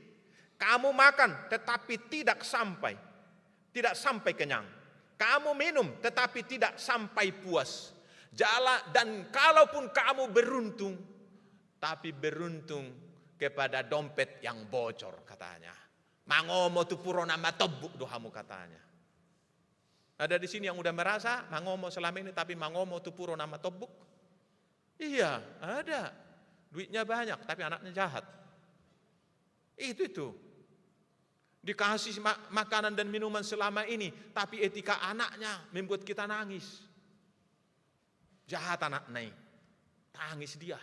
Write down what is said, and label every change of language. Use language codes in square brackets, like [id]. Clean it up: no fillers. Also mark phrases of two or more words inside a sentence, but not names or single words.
[id] Kamu makan, tetapi tidak sampai kenyang. Kamu minum, tetapi tidak sampai puas. Dan kalaupun kamu beruntung, tapi beruntung kepada dompet yang bocor, katanya. [bbc] Mangomo tu purona matobuk dohamu, [id] katanya. Ada di sini yang udah merasa mangomo selama ini, tapi [bbc] mangomo tu purona matobuk. [id] Iya, ada. Duitnya banyak, tapi anaknya jahat. Itu. Dikasih makanan dan minuman selama ini, tapi etika anaknya membuat kita nangis. Jahat anak naik. Tangis dia.